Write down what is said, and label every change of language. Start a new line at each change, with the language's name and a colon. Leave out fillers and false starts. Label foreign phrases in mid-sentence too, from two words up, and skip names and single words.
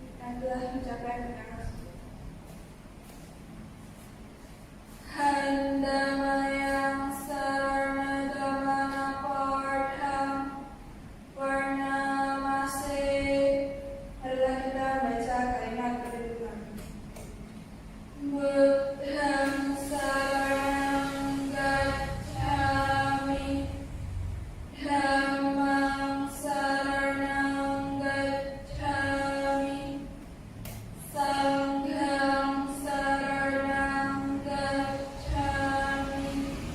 Indonesian: telah mencapai kemenangan.
Pali: Handamaya Sarmadamana Partham Varnamase.
Indonesian: Marilah kita baca kalimat kedudukan.
Pali: Buddham saranam gacchami, Dhammam saranam gacchami, Sangham saranam gacchami,